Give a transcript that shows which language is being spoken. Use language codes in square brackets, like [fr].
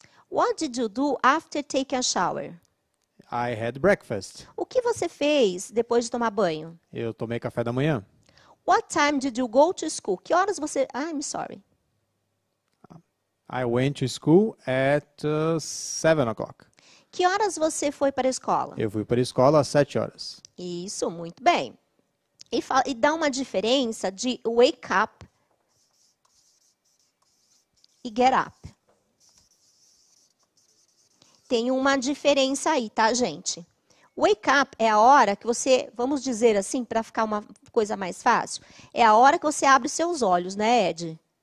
[en] What did you do after taking a shower? I had breakfast. [pt] O que você fez depois de tomar banho? Eu tomei café da manhã. [en] What time did you go to school? [pt] Que horas você... [en] I'm sorry. I went to school at 7 o'clock. [pt] Que horas você foi para a escola? Eu fui para a escola às 7 horas. Isso, muito bem. E dá uma diferença de wake up e get up. Tem uma diferença aí, tá, gente? Wake up é a hora que você, vamos dizer assim, para ficar uma coisa mais fácil, é a hora que você abre seus olhos, né, Ed?